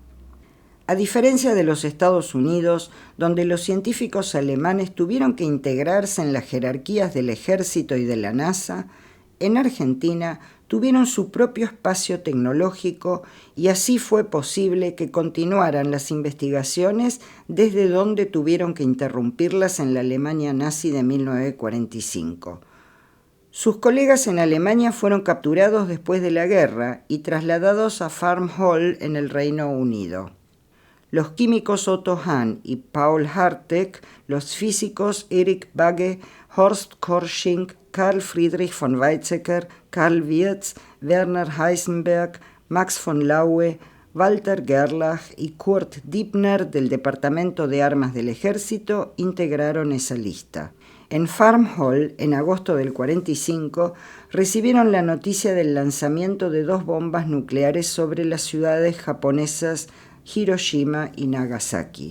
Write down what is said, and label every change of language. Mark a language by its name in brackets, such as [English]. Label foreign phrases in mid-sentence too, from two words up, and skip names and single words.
[Spanish] A diferencia de los Estados Unidos, donde los científicos alemanes tuvieron que integrarse en las jerarquías del ejército y de la NASA, en Argentina tuvieron su propio espacio tecnológico y así fue posible que continuaran las investigaciones desde donde tuvieron que interrumpirlas en la Alemania nazi de 1945. Sus colegas en Alemania fueron capturados después de la guerra y trasladados a Farm Hall en el Reino Unido. Los químicos Otto Hahn y Paul Hartek, los físicos Erich Bagge, Horst Korsching, Carl Friedrich von Weizsäcker, Karl Wirtz, Werner Heisenberg, Max von Laue, Walter Gerlach y Kurt Dibner del Departamento de Armas del Ejército integraron esa lista. En Farm Hall, en agosto del 45, recibieron la noticia del lanzamiento de 2 bombas nucleares sobre las ciudades japonesas Hiroshima y Nagasaki.